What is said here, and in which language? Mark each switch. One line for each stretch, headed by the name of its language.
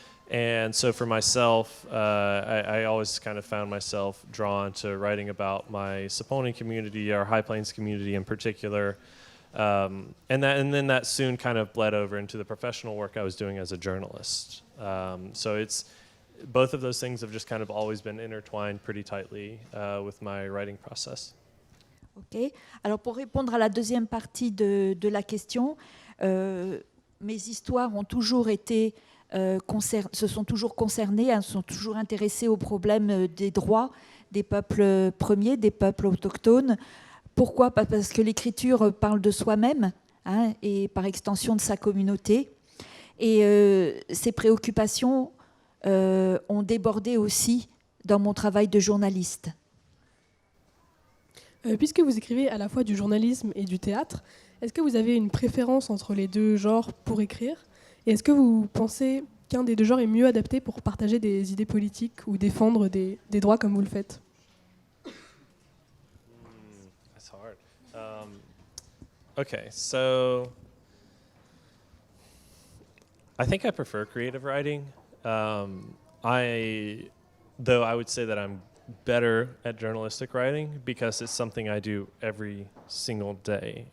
English: And so for myself, I always kind of found myself drawn to writing about my Saponi community, our High Plains community in particular. And then that soon kind of bled over into the professional work I was doing as a journalist. So both of those things have just kind of always been intertwined pretty tightly with my writing process. Ok.
French: Alors pour répondre à la deuxième partie de la question, mes histoires ont toujours été se sont toujours concernées, se sont toujours intéressées aux problèmes des droits des peuples premiers, des peuples autochtones. Pourquoi ? Parce que l'écriture parle de soi-même et par extension de sa communauté. Et ces préoccupations ont débordé aussi dans mon travail de journaliste. Puisque vous écrivez à la fois du journalisme et du théâtre, est-ce que vous avez une préférence entre les deux genres pour écrire ? Et est-ce que vous pensez qu'un des deux genres est mieux adapté pour partager des idées politiques ou défendre des droits comme vous le faites?
English: That's hard. Okay, so I think I prefer creative writing. Though I would say that I'm better at journalistic writing because it's something I do every single day.